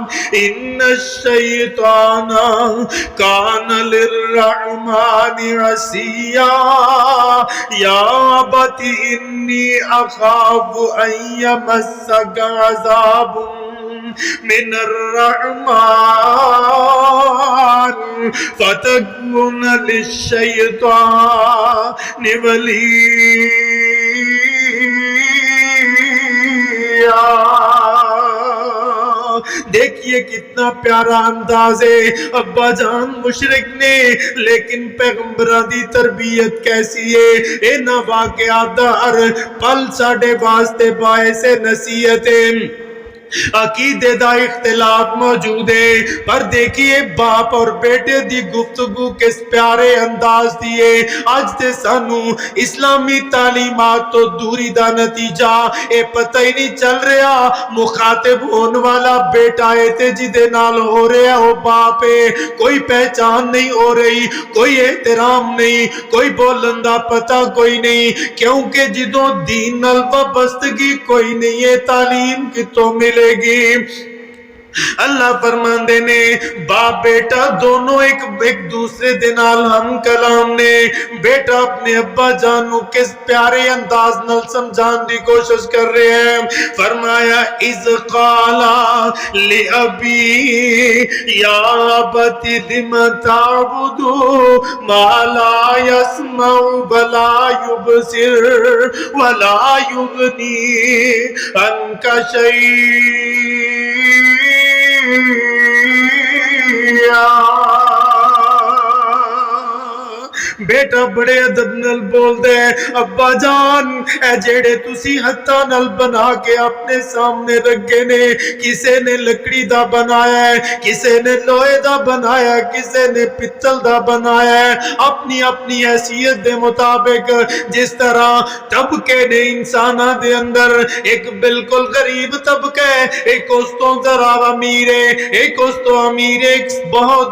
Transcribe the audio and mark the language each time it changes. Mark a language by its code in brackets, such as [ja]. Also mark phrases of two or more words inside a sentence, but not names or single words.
[ar] ان الشیطان کان للرحمن عصیا یا ابت انی اخاف ان یمسک عذاب من الرحمن فتكون للشيطان وليا۔ [ur] دیکھیے کتنا پیارا انداز ہے [pa] ابا جان مشرک نے، لیکن پیغمبران دی تربیت کیسی ہے، اینا واقعات دا ہر پل ساڑھے واسطے باعث نصیحت ہے۔ عقیدے دا اختلاف موجود ہے، پر دیکھیے باپ اور بیٹے دی گفتگو کس پیارے انداز دیئے۔ آج تے سانو اسلامی تعلیمات تو دوری دا نتیجہ اے پتہ ہی نہیں چل رہا مخاطب ہون والا بیٹا ہے تے جدے نال ہو رہا ہو باپ ہے، کوئی پہچان نہیں ہو رہی، کوئی احترام نہیں، کوئی بولندہ پتہ کوئی نہیں، کیونکہ جدوں دین نال وابستگی کوئی نہیں ہے تعلیم کی تو ملے گی۔ اللہ فرماندے نے باپ بیٹا دونوں ایک دوسرے دے نال ہم کلام نے۔ بیٹا اپنے ابا جانو کس پیارے انداز نال سمجھان دی [ur] کوشش کر رہے ہیں۔ [ar] فرمایا اذ قالا لأبی یا ابت لم تعبد ما لا يسمع ولا يبصر ولا يغني عنك شيئا۔ [pa] بیٹا بڑے ادب نال بول دے ابا جان اے جیڑے تسی ہتھاں نال بنا کے اپنے سامنے رکھے نے، کسے نے لکڑی دا بنایا ہے، کسے نے لوہے دا بنایا ہے، کسے نے پتل دا بنایا ہے، اپنی اپنی حیثیت دے مطابق۔ جس طرح طبقے نے انسانہ دے اندر ایک بالکل غریب طبقہ ہے، ایک اس تو ذرا امیر ہے، ایک اس تو امیر ہے، ایک بہت